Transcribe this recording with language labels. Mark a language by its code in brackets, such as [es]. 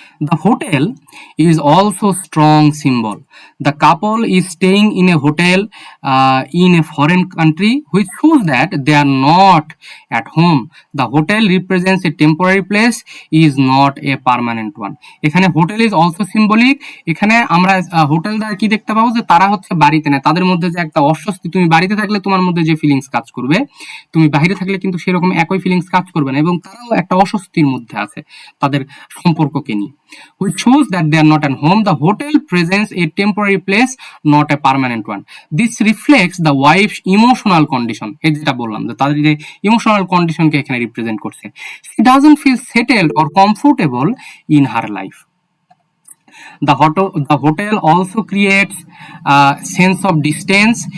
[en] The hotel is also strong symbol. The couple is staying in a hotel in a foreign country, which shows that they are not at home. The hotel represents a temporary place, is not a permanent one. [bn] এখানে [en] hotel is also symbolic. [bn] এখানে আমরা hotel দ্বারা কি দেখতে পাবো, যে তারা হচ্ছে বাড়িতে না, তাদের মধ্যে যে একটা অস্বস্তি, তুমি বাড়িতে থাকলে তোমার মধ্যে যে ফিলিংস কাজ করবে, তুমি বাইরে থাকলে কিন্তু সেরকম একই ফিলিংস কাজ করবে না। এবং তারাও একটা অস্বস্তির মধ্যে আছে তাদের সম্পর্ককে নিয়ে। [en] which shows that they are not at home. The hotel presents a temporary place, not a permanent one. This reflects the wife's emotional condition. [bn] এই যেটা বললাম, যে তাদের যে ইমোশনাল কন্ডিশনকে এখানে রিপ্রেজেন্ট করছে। [en] She doesn't feel settled or comfortable in her life. The hotel also creates a sense of distance.